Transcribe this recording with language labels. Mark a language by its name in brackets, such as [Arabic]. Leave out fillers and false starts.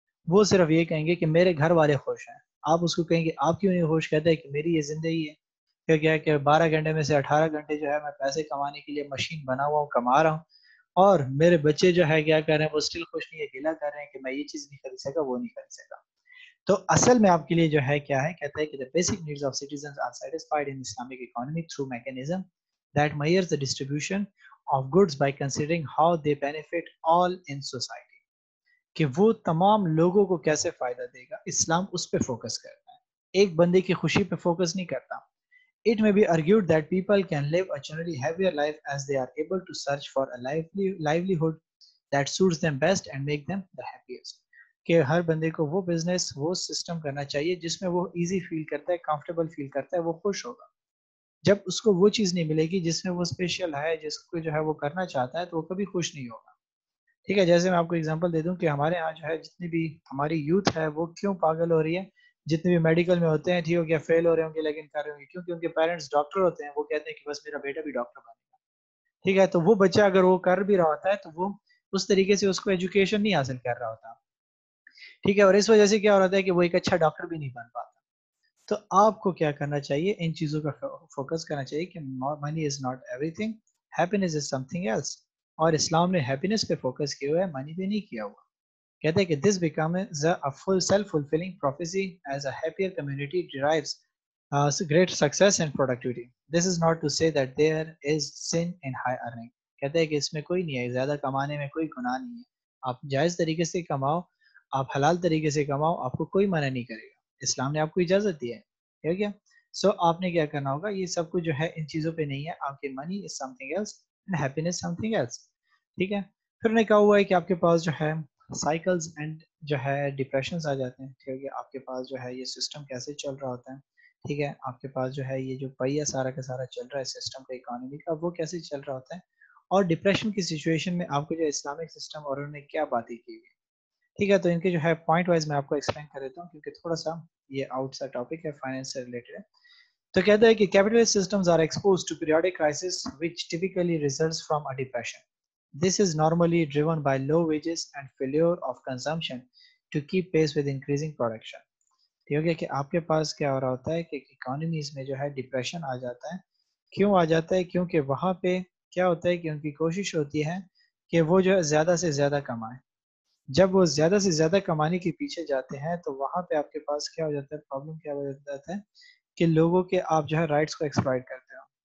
[Urdu] وہ صرف یہ کہیں گے کہ میرے گھر والے خوش ہیں. آپ اس کو کہیں گے آپ کیوں نہیں خوش، کہتے ہیں کہ میری یہ زندگی ہے. کیا کہ 12 گھنٹے میں سے 18 گھنٹے جو ہے میں پیسے کمانے کے لیے مشین بنا ہوا ہوں، کما رہا ہوں، اور میرے بچے جو ہے کیا کر رہے ہیں، وہ اسٹل خوش نہیں ہے، گلا کر رہے ہیں کہ میں یہ چیز نہیں خرید سکا، وہ نہیں خرید سکا. تو اصل میں آپ کے لیے جو ہے کیا ہے، کہتا ہے کہ [English] the basic needs of citizens are satisfied in Islamic economy through mechanism that measures the distribution of goods by considering how they benefit all in society. [Urdu] کہ وہ تمام لوگوں کو کیسے فائدہ دے گا، اسلام اس پہ فوکس کرتا ہے، ایک بندے کی خوشی پہ فوکس نہیں کرتا. [English] It may be argued that people can live a generally happier life as they are able to search for a livelihood that suits them best and make them the happiest. [Urdu] کہ ہر بندے کو وہ business, وہ system کرنا چاہیے جس میں وہ ایزی فیل کرتا ہے، کمفرٹیبل فیل کرتا ہے، وہ خوش ہوگا. جب اس کو وہ چیز نہیں ملے گی جس میں وہ اسپیشل ہے، جس کو جو ہے وہ کرنا چاہتا ہے، تو وہ کبھی خوش نہیں ہوگا. ٹھیک ہے، جیسے میں آپ کو اگزامپل دے دوں کہ ہمارے ہاں جو ہے جتنی بھی ہماری یوتھ ہے وہ کیوں پاگل ہو رہی ہے، جتنے بھی میڈیکل میں ہوتے ہیں، ٹھیک ہو گیا، فیل ہو رہے ہوں گے لیکن کر رہے ہوں گے، کیونکہ ان کے پیرنٹس ڈاکٹر ہوتے ہیں، وہ کہتے ہیں کہ بس میرا بیٹا بھی ڈاکٹر بنے گا. ٹھیک ہے، تو وہ بچہ اگر وہ کر بھی رہا ہوتا ہے تو وہ اس طریقے سے اس کو ایجوکیشن نہیں حاصل کر رہا ہوتا. ٹھیک ہے، اور اس وجہ سے کیا ہو رہا ہے کہ وہ ایک اچھا ڈاکٹر بھی نہیں بن پاتا. تو آپ کو کیا کرنا چاہیے، ان چیزوں کا فوکس کرنا چاہیے کہ [English] Money is not everything, happiness is something else. [Urdu] اور اسلام نے ہیپینس پہ فوکس کیا ہوا ہے, منی پہ نہیں کیا ہوا. کہتے ہیں کہ [English] This becomes a full self-fulfilling prophecy as a happier community derives great success and productivity. This is not to say that there is sin in high earning. [Urdu] کہتے ہیں کہ اس میں کوئی نہیں ہے, زیادہ کمانے میں کوئی گناہ نہیں ہے. آپ جائز طریقے سے کماؤ, آپ حلال طریقے سے کماؤ, آپ کو کوئی منع نہیں کرے گا. اسلام نے آپ کو اجازت دی ہے, ٹھیک ہے. سو آپ نے کیا کرنا ہوگا, یہ سب کچھ جو ہے ان چیزوں پہ نہیں ہے. آپ کے [English] money is something else and happiness something else, [Urdu] ٹھیک ہے. پھر نے کہا ہوا ہے کہ آپ کے پاس جو ہے سائیکلز اینڈ جو ہے ڈپریشنز آ جاتے ہیں, ٹھیک ہے. آپ کے پاس جو ہے یہ سسٹم کیسے چل رہا ہوتا ہے, ٹھیک ہے. آپ کے پاس جو ہے یہ جو پہیہ سارا کا سارا چل رہا ہے سسٹم کا اکانومی کا, وہ کیسے چل رہا ہوتا ہے. اور ڈپریشن کی سچویشن میں آپ کو جو اسلامک سسٹم اور انہوں نے کیا باتیں کی ہوئی, ٹھیک ہے. تو ان کے جو ہے پوائنٹ وائز میں آپ کو ایکسپلین کر دیتا ہوں, کیونکہ تھوڑا سا یہ آؤٹ سا ٹاپک ہے, فائنینس سے ریلیٹڈ ہے. تو کہتا ہے کہ [English] capitalist systems are exposed to periodic crisis which typically results from a depression. This is normally driven by low wages and failure of consumption to keep pace with increasing production. [Urdu] ٹھیک ہے کہ آپ کے پاس کیا ہو رہا ہوتا ہے کہ اکانومیز میں جو ہے ڈپریشن آ جاتا ہے. کیوں آ جاتا ہے؟ کیونکہ وہاں پہ کیا ہوتا ہے کہ ان کی کوشش ہوتی ہے کہ وہ جو ہے زیادہ سے زیادہ کمائیں. جب وہ زیادہ سے زیادہ کمانے کے پیچھے جاتے ہیں تو وہاں پہ آپ کے پاس کیا ہو جاتا ہے, پرابلم کیا ہو جاتا ہے کہ لوگوں کے آپ جو ہے رائٹس کو ایکسپلائٹ کرتے ہو.